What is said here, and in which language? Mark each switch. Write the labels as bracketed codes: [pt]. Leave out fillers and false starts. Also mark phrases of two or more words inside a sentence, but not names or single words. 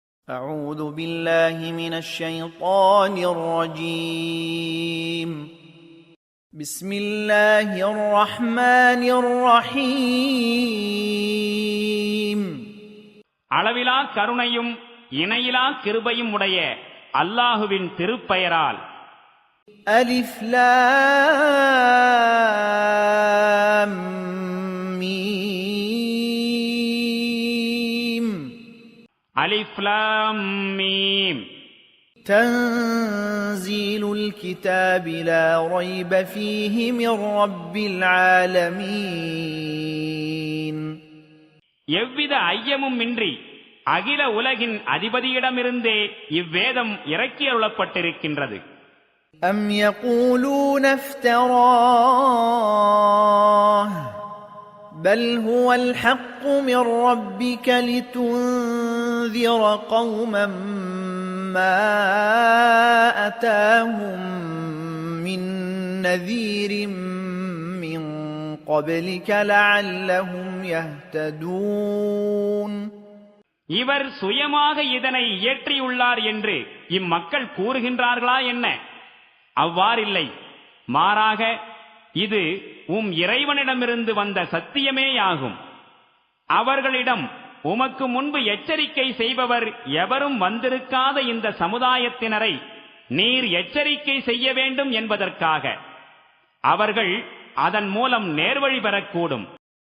[ar] أعوذ بالله من الشيطان الرجيم. بسم الله الرحمن الرحيم. [ta] அளவிலா கருணையும் இணையிலா கிருபையும் உடைய அல்லாஹுவின் திருப்பெயரால். [ar] ألف لام ميم. ألف لام ميم. تنزيل الكتاب لا ريب فيه من رب العالمين. [ta] எவ்வித ஐயமும் இன்றி அகில உலகின் அதிபதியிடமிருந்தே இவ்வேதம் இறக்கியருளப்பட்டிருக்கின்றது. [ar] أم يقولون افتراه بل هو الحق من ربك لتنذر قوما ما أتاهم من نذير من قبلك لعلهم يهتدون. [ta] இவர் சுயமாக இதனை இயற்றியுள்ளார் என்று இம்மக்கள் கூறுகின்றார்களா என்ன? அவ்வாறில்லை, மாறாக இது இறைவனிடமிருந்து வந்த சத்தியமேயாகும். அவர்களிடம் உமக்கு முன்பு எச்சரிக்கை செய்பவர் எவரும் வந்திருக்காத இந்த சமுதாயத்தினரை நீர் எச்சரிக்கை செய்ய வேண்டும் என்பதற்காக அவர்கள் அதன் மூலம் நேர்வழி பெறக்கூடும்.